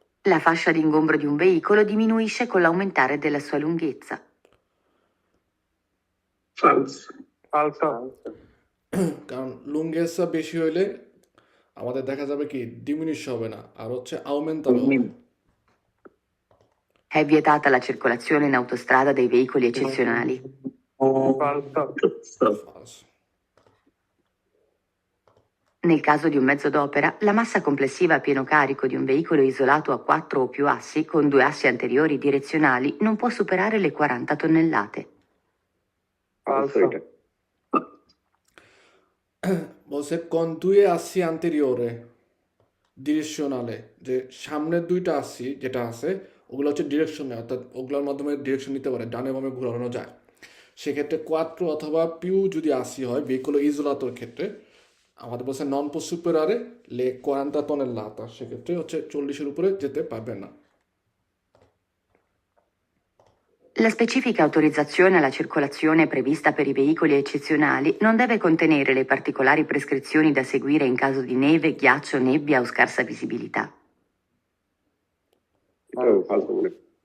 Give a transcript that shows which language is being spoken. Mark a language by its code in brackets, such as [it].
[it] La fascia d'ingombro di un veicolo diminuisce con l'aumentare della sua lunghezza. Falso. [bn] কারণ লুঙ্গেসা বেশি হইলে আমাদের দেখা যাবে কি ডিমিনিশ হবে না, আর হচ্ছে আউমেন্টারে হবে। [it] È vietata la circolazione in autostrada dei veicoli eccezionali. Falso. Falso. Nel caso di un mezzo d'opera, la massa complessiva a pieno carico di un veicolo isolato a 4 o più assi con 2 assi anteriori direzionali non può superare le 40 tonnellate. [bn] Falso এটা। বলছে con 2 assi anteriore ডিরেকশনালে, যে সামনের 2টা আসি যেটা আছে ওগুলো হচ্ছে ডিরেকশনে, অর্থাৎ ওগুলোর মাধ্যমে ডিরেকশন নিতে পারে, ডানে বামে ঘোরানো যায়। সেক্ষেত্রে কোয়াট্রো অথবা পিউ যদি আসি হয় ভেহিকলো ইজোলাতোর ক্ষেত্রে, আমাদের বলছে নন সুপেরারে লে 40 tonnellata, সেক্ষেত্রে হচ্ছে 40-এর উপরে যেতে পারবে না। [it] La specifica autorizzazione alla circolazione prevista per i veicoli eccezionali non deve contenere le particolari prescrizioni da seguire in caso di neve, ghiaccio, nebbia o scarsa visibilità. [bn] এটাও ফালতু মনে হয়।